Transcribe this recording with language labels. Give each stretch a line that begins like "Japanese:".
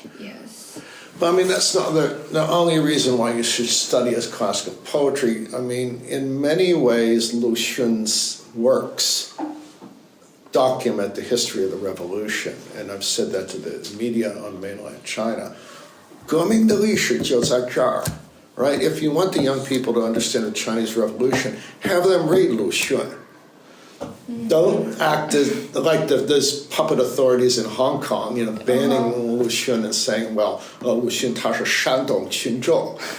English: Yes. But I mean, that's not the only reason why you should study his classical poetry. I mean, in many ways, Lu Xun's works document the history of the revolution, and I've said that to the media on mainland China.
Chinese: 革命的历史就在这儿,
English: right? If you want the young people to understand the Chinese Revolution, have them read Lu Xun. Don't act like those puppet authorities in Hong Kong, banning Lu Xun and saying, well, Lu Xun
Chinese: 他是煽动群众.